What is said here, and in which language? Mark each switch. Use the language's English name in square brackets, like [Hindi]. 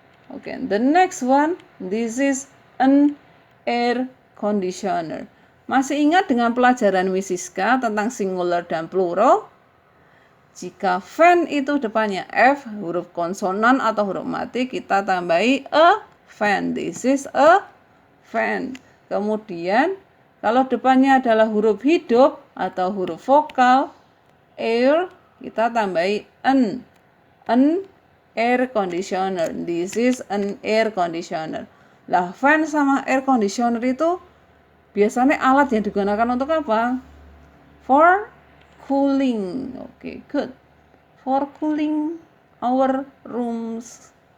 [English] Okay, the next one, this is an air conditioner. [Indonesian] Masih ingat dengan pelajaran Mrs. K tentang singular dan plural? Jika fan itu depannya F, huruf konsonan atau huruf mati, kita tambahi a fan. [English] This is a fan. [Indonesian] Kemudian, kalau depannya adalah huruf hidup atau huruf vokal, air, kita tambahi an. [English] An air conditioner. This is an air conditioner. [Indonesian] Lah, fan sama air conditioner itu biasanya alat yang digunakan untuk apa? [English] For cooling. Okay, good. For cooling our rooms.